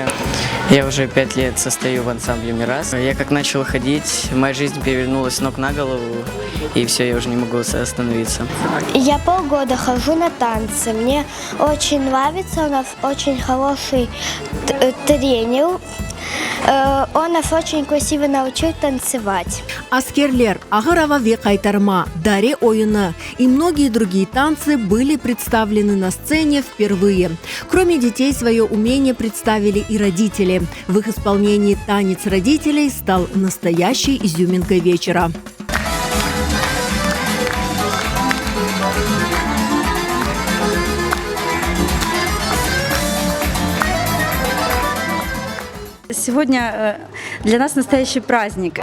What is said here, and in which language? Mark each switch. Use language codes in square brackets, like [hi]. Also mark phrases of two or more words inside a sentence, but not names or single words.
[ru] Я уже 5 лет состою в ансамбле «Мирас». Я как начал ходить, моя жизнь перевернулась с ног на голову, и все, я уже не могу остановиться. Я полгода хожу на танцы. Мне очень нравится, у нас очень хороший тренер. Он нас очень красиво научил танцевать. Аскерлер, Агарава ве кайтарма, Даре ойыны и многие другие танцы были представлены на сцене впервые. Кроме детей, свое умение представили и родители. В их исполнении танец родителей стал настоящей изюминкой вечера. Сегодня для нас настоящий праздник.